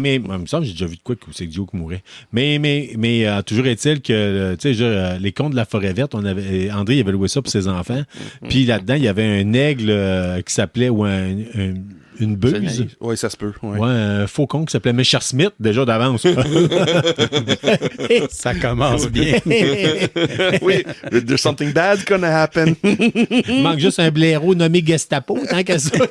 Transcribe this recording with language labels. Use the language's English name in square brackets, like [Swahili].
[French] Mais il me semble que j'ai déjà vu de quoi que c'est Duke qui mourait. Mais toujours est-il que, tu sais, les Contes de la Forêt Verte, André il avait loué ça pour ses enfants. Puis là-dedans, il y avait un aigle qui s'appelait, ou une buse. Oui, ça se peut. Ouais, un faucon qui s'appelait Mesher Smith, déjà d'avance. Ça commence bien. [English] Oui, there's something bad's gonna happen. [French] Il manque juste un blaireau nommé Gestapo, tant qu'à ça.